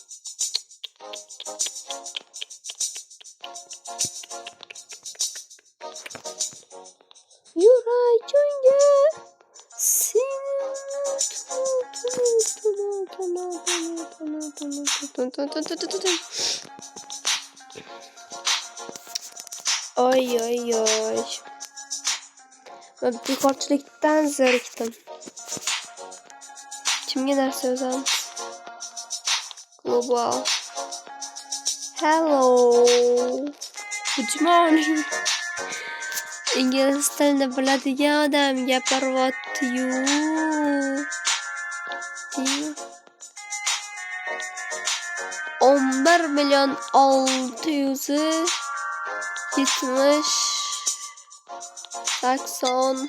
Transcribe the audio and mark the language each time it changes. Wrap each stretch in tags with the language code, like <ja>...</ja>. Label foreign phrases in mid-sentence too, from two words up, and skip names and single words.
<uz>Yurak unga Oy. Men bekorchilikdan zerikdim. Kimga narsa yozamiz? Global.</uz> <en>Hello. Good morning.</en> <uz>Ingliz tilini biladigan odam gapiryapti-yu. 11.670.80.</uz>